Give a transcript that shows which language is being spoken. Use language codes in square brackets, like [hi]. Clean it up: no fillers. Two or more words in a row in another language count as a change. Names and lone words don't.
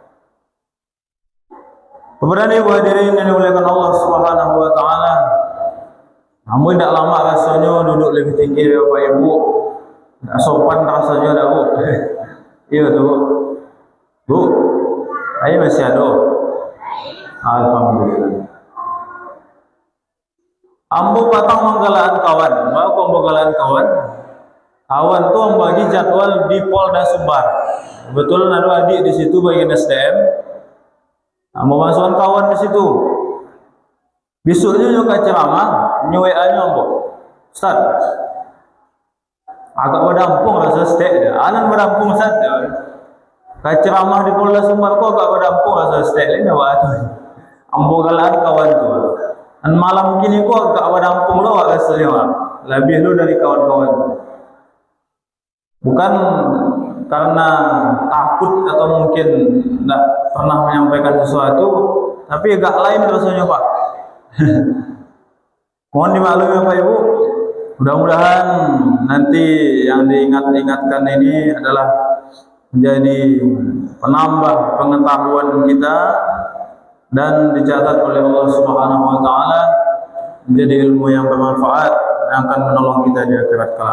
[id] Kemudian ibu hadirin yang dimuliakan Allah [ar] Subhanahu wa taala. [id] Namun tidak lama rasanya duduk lebih tinggi dari Bapak Ibu. Tidak sopan rasanya dah, Bu. Iya tuh, Bu. Bu. Ayo masih ada. Alhamdulillah. [min] Ambo patang menggalaan kawan. Mau pembagalaan kawan. [id] Kawan tuh membagi jadwal di Polda Sumbar. Betul ada adik di situ bagian SDM. Mau masukkan kawan di situ. Besoknya juga ceramah, WA-nya Ambo. Ustaz, agak berdampung rasa stek dia. Anak berdampung Ustaz. Kayak ceramah di Polda Sumbar kok agak berdampung rasa stek ini waktu. [min] Ambo galaan kawan tu. Dan malam kini kok agak berdampung lo rasanya. [id] Lebih lo dari kawan-kawan. Bukan karena takut atau mungkin tidak pernah menyampaikan sesuatu, tapi agak lain rasanya Pak. Mohon dimaklumi Bapak Ibu. Mudah-mudahan nanti yang diingat-ingatkan ini adalah menjadi penambah pengetahuan kita dan dicatat oleh Allah [ar] Subhanahu wa taala [id] menjadi ilmu yang bermanfaat yang akan menolong kita di akhirat kelak.